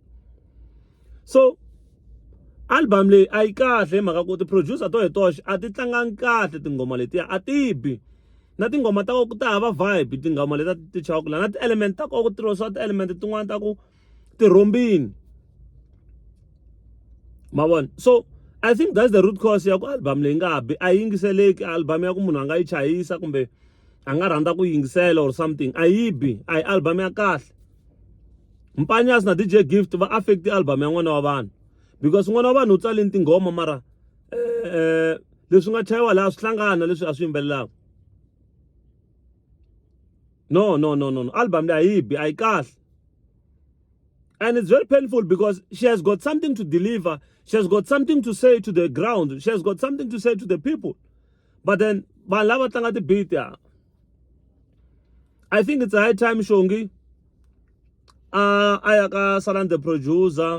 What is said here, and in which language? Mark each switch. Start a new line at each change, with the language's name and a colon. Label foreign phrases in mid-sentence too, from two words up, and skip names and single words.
Tsonga: So album leyi a yi kahle hi mhaka ku ti-producer to hi toxe a ti tlangangi kahle tinghoma letiya a ti bi na tinghoma ta ku ta hava vibe tinghoma leti ti chawaka laha na ti-element ta ku tirhisiwa ti-element tin'wana ta ku ti rhombini ma vona.
English: So I think that's the root cause
Tsonga: ya ku album leyi nga bi a yingiseleki album ya ku munhu a nga yi chayisa kumbe a nga rhandza ku yingisela
English: or something
Tsonga: a yi bi a hi album ya kahle. Mpanyasi na DJ Gift va affect album ya n'wana wa vanhu because n'wana wa vanhu u tsalini tinghoma mara leswi nga chayiwa laha swi hlangana leswi a swi yimbelelaka. No album leyi a yi bi a yi kahle.
English: And it's very painful because she has got something to deliver. She has got something to say to the ground. She has got something to say to the people. But then, I think it's a high time Shongi. Ayaka Saran the producer.